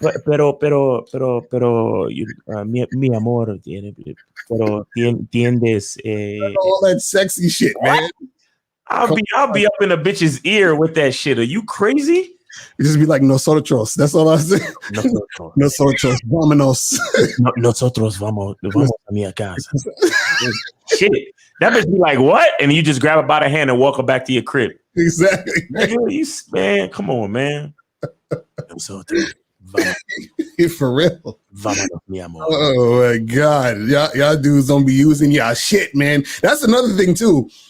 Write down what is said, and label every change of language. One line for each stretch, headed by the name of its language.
Spanish: Pero, mi amor, pero entiendes.
English: All that sexy shit, man. I'll be up in a bitch's ear with that shit. Are you crazy? You just be like nosotros. That's all I say.
Spanish: Nosotros. Vámonos. Nosotros vamos a mi casa.
English: Shit. That bitch be like, what? And you just grab her by the hand and walk her back to your crib. Exactly. Man, come on, man. Nosotros. For real.
Spanish: Vámonos, mi amor.
English: Oh my God. Y'all dudes don't be using y'all shit, man. That's another thing too.